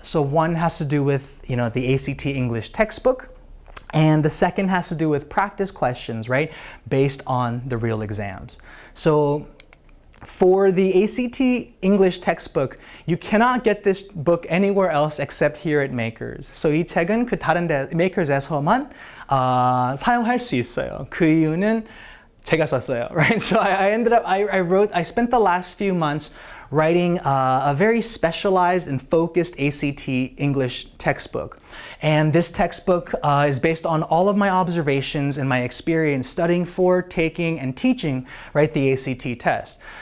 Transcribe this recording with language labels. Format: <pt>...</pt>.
<en>So one has to do with, the ACT English textbook, and the second has to do with practice questions, right, based on the real exams. So for the ACT English textbook, you cannot get this book anywhere else except here at Makers.</en> <ko>So 이 책은 그 다른 데 Makers에서만 사용할 수 있어요. 그 이유는 제가 썼어요, right?</ko> <en>So I spent the last few months writing a very specialized and focused ACT English textbook. And this textbook is based on all of my observations and my experience studying for, taking, and teaching, right, the ACT test.</en>